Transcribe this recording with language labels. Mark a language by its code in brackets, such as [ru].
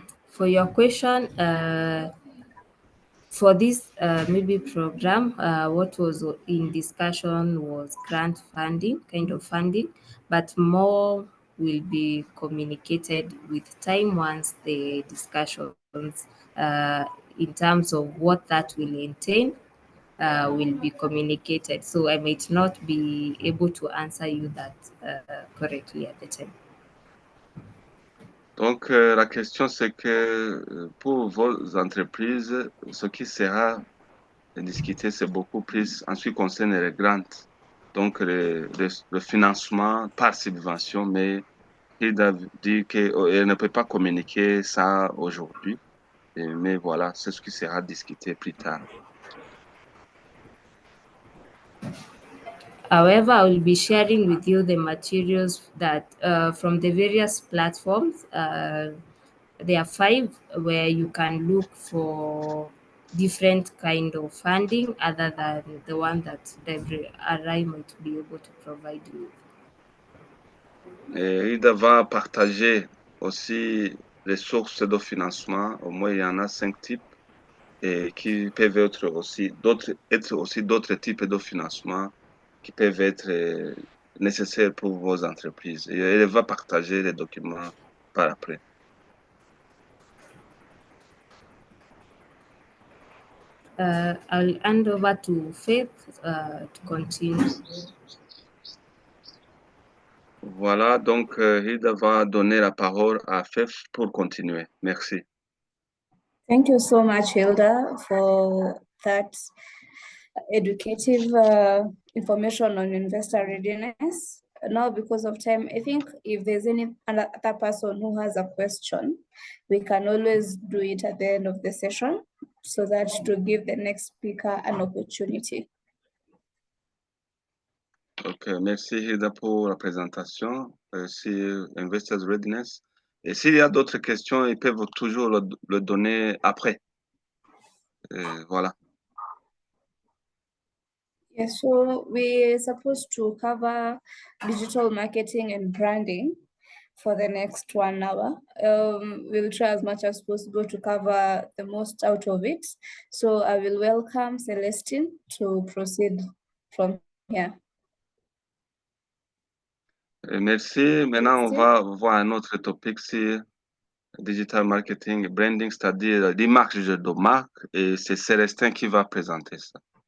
[en] For your question, for this maybe program, what was in discussion was grant funding, kind of funding, but more will be communicated with time once the discussions in terms of what that will entail will be communicated. So I might not be able to answer you that correctly at the time. [fr] Donc, la question, c'est que pour vos entreprises, ce qui sera discuté, c'est beaucoup plus en ce qui concerne les grants. Donc, le financement par subvention, mais Hilda dit qu'elle ne peut pas communiquer ça aujourd'hui, mais voilà, c'est ce qui sera discuté plus tard. [en] However, I will be sharing with you the materials that from the various platforms. There are 5 where you can look for different kind of funding other than the one that RI might be able to provide you. [fr] Et Hilda va partager aussi les sources de financement. Au moins, il y en a 5 types et qui peuvent être aussi d'autres types de financement qui peuvent être nécessaires pour vos entreprises. Et elle va partager les documents par après. [en] I'll hand over to Faith to continue. [fr] Voilà, donc Hilda va donner la parole à Faith pour continuer. Merci. [en] Thank you so much, Hilda, for that educative information on investor readiness. Now, because of time, I think if there's any other person who has a question, we can always do it at the end of the session so that to give the next speaker an opportunity. [fr] Ok, merci Hilda pour la présentation sur Investors Readiness. Et s'il y a d'autres questions, ils peuvent toujours le donner après. Voilà. [en] Yes, so we're supposed to cover digital marketing and branding for the next 1 hour. We'll try as much as possible to cover the most out of it. So I will welcome Celestine to proceed from here. [fr] Merci. Maintenant, on va voir un autre topic sur digital marketing et branding, c'est-à-dire l'image de marque. Et c'est Célestin qui va présenter ça.